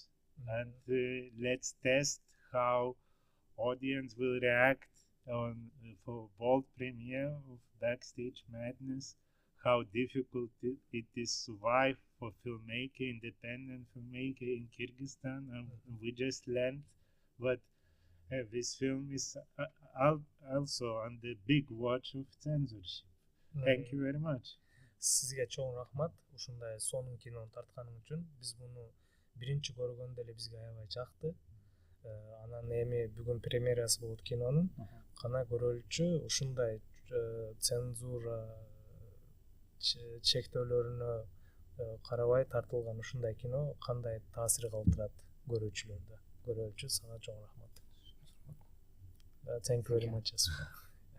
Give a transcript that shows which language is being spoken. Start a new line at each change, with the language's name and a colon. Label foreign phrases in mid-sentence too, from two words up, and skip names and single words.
English: And let's test how audience will react for world premiere of Backstage Madness, how difficult it is to survive for independent filmmaker in Kyrgyzstan, and we just learned. But this film is also on the big watch of censorship. Thank you very much.
Kyrgyz: Sizge чоң рахмат, ушундай сонун кинону тартканың үчүн. Биз муну биринчи көргөндө эле бизге аябай жакты. Анан эми бүгүн премьерасы болот кинонун. Кана көрөлүчү ушундай цензура чектөөлөрүнө карабай тартылган ушундай кино кандай таасир калтырат көрүүчүлөрдө. Көрөлүчү, сага чоң рахмат.
English: Thank you very much as well.